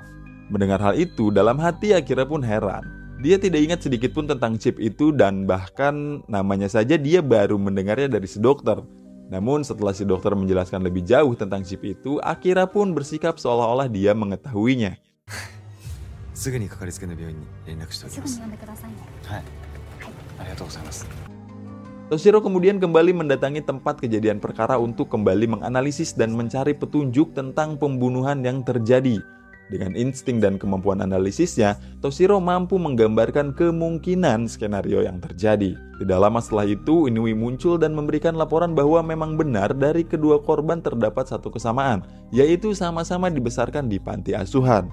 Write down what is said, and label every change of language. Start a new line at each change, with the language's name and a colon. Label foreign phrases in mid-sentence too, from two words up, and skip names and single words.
Indonesian: Mendengar hal itu, dalam hati Akira pun heran. Dia tidak ingat sedikit pun tentang chip itu dan bahkan namanya saja dia baru mendengarnya dari si dokter. Namun setelah si dokter menjelaskan lebih jauh tentang chip itu, Akira pun bersikap seolah-olah dia mengetahuinya.
Japanese: すぐにかかりつけの病院に連絡しておきます。すぐに呼んでくださいね。はい。ありがとうございます。
Indonesian: Toshiro kemudian kembali mendatangi tempat kejadian perkara untuk kembali menganalisis dan mencari petunjuk tentang pembunuhan yang terjadi. Dengan insting dan kemampuan analisisnya, Toshiro mampu menggambarkan kemungkinan skenario yang terjadi. Tidak lama setelah itu, Inui muncul dan memberikan laporan bahwa memang benar dari kedua korban terdapat satu kesamaan, yaitu sama-sama dibesarkan di panti asuhan.